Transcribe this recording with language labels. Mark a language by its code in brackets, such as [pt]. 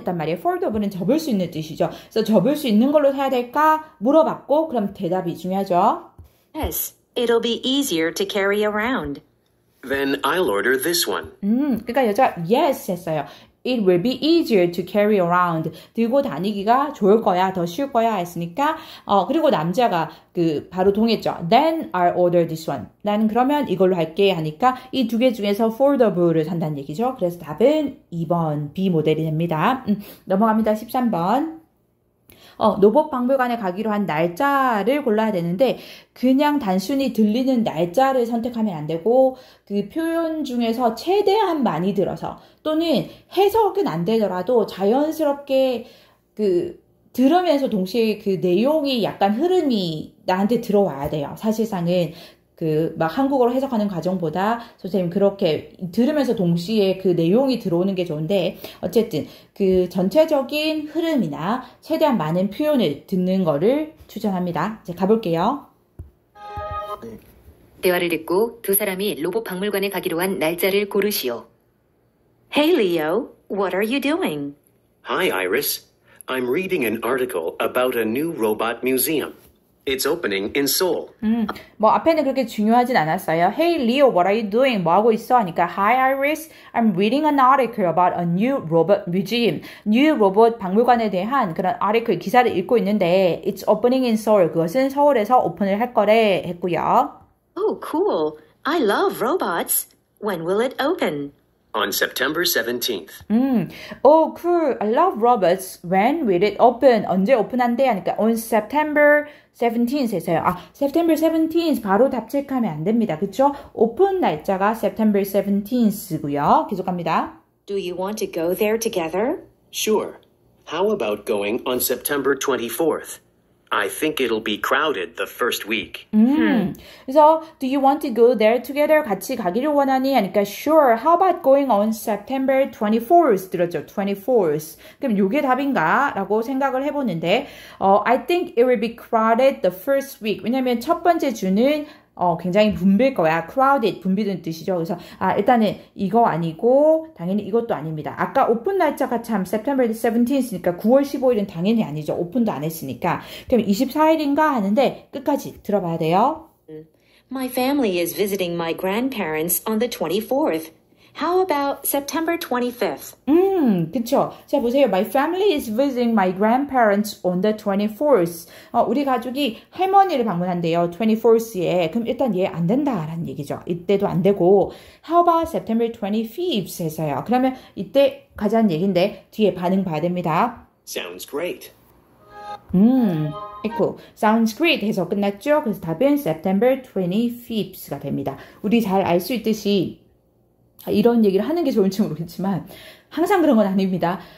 [ko] 했단 말이에요. foldable은 접을 수 있는 뜻이죠. 그래서 접을 수 있는 걸로 사야 될까? 물어봤고 그럼 대답이 중요하죠. [en] Yes. It'll be easier to carry around. Then I'll order this one. [ko] 그러니까 여자가 yes 했어요. [en] It will be easier to carry around. [ko] 들고 다니기가 좋을 거야, 더 쉬울 거야 했으니까 그리고 남자가 바로 동의했죠. [en] Then I'll order this one. [ko] 나는 그러면 이걸로 할게 하니까 이 두 개 중에서 foldable를 산다는 얘기죠. 그래서 답은 2번 B 모델이 됩니다. 넘어갑니다. 13번. 로봇 박물관에 가기로 한 날짜를 골라야 되는데 그냥 단순히 들리는 날짜를 선택하면 안 되고 그 표현 중에서 최대한 많이 들어서 또는 해석은 안 되더라도 자연스럽게 들으면서 동시에 그 내용이 약간 흐름이 나한테 들어와야 돼요. 사실상은 막 한국어로 해석하는 과정보다 선생님 그렇게 들으면서 동시에 그 내용이 들어오는 게 좋은데 어쨌든 그 전체적인 흐름이나 최대한 많은 표현을 듣는 거를 추천합니다. 이제 가볼게요. 대화를 듣고 두 사람이 로봇 박물관에 가기로 한 날짜를 고르시오. [en] Hey, Leo. What are you doing? Hi, Iris. I'm reading an article about a new robot museum. It's opening in Seoul. [ko] 뭐 앞에는 그렇게 중요하진 않았어요. [en] Hey Leo, what are you doing? [ko] 뭐 하고 있어? 하니까 [en] Hi Iris, I'm reading an article about a new robot museum. New robot [ko] 박물관에 대한 그런 [en] article [ko] 기사를 읽고 있는데 [en] It's opening in Seoul. [ko] 그것은 서울에서 오픈을 할 거래 했고요. [en] Oh, cool. I love robots. When will it open? On September 17th. Oh, cool. I love robots. When will it open? [ko] 언제 오픈한대? 하니까 [en] on September 17th [ko] 했어요. September 17th 바로 답책하면 안 됩니다. 그쵸? 오픈 날짜가 September 17th고요. 계속 갑니다. [en] Do you want to go there together? Sure. How about going on September 24th? I think it'll be crowded the first week. [ko] 그래서 [en] do you want to go there together? [ko] 같이 가기를 원하니? 하니까 sure. [en] How about going on September 24th? [ko] 들었죠? 24th. 그럼 이게 답인가? 라고 생각을 해보는데 [en] I think it will be crowded the first week. [ko] 왜냐면 첫 번째 주는 굉장히 붐빌 거야. crowded, 붐비는 뜻이죠. 그래서 일단은 이거 아니고 당연히 이것도 아닙니다. 아까 오픈 날짜가 참 September 17th니까 9월 15일은 당연히 아니죠. 오픈도 안 했으니까. 그럼 24일인가 하는데 끝까지 들어봐야 돼요. [en] My family is visiting my grandparents on the 24th. How about September 25th? [ko] 그쵸. 자, 보세요. [en] My family is visiting my grandparents on the 24th. [ko] 우리 가족이 할머니를 방문한대요. 24th에. 그럼 일단 얘 안 된다라는 얘기죠. 이때도 안 되고. [en] How about September 25th [ko] 해서요. 그러면 이때 가자는 얘기인데 뒤에 반응 봐야 됩니다. [en] Sounds great. cool. Sounds great [ko] 해서 끝났죠. 그래서 답은 September 25th가 됩니다. 우리 잘 알 수 있듯이 이런 얘기를 하는 게 좋을지 모르겠지만 항상 그런 건 아닙니다.